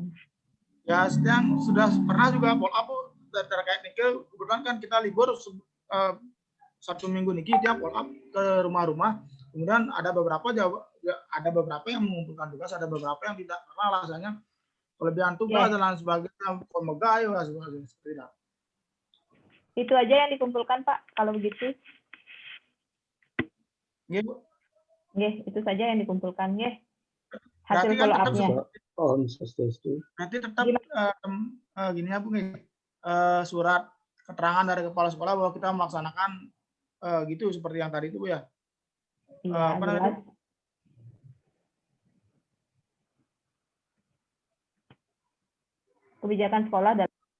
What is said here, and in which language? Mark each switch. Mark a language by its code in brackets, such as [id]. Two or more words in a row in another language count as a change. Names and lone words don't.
[id] Ya, yang sudah pernah juga [en] follow up [id] terkait niki, kebetulan kan kita libur 1 minggu niki, dia [en] follow up [id] ke rumah-rumah. Kemudian ada beberapa yang mengumpulkan tugas, ada beberapa yang tidak, karena alasannya kelebihan tugas dan lain sebagainya, pemegai seperti itu. Itu aja yang dikumpulkan Pak, kalau begitu. Nggih, Bu. Nggih, itu saja yang dikumpulkan nggih. Hasil [en] follow up- [id] nya. Berarti tetap gini ya Bu, surat keterangan dari kepala sekolah bahwa kita melaksanakan gitu seperti yang tadi itu Bu ya. Iya, jelas. Kebijakan sekolah dan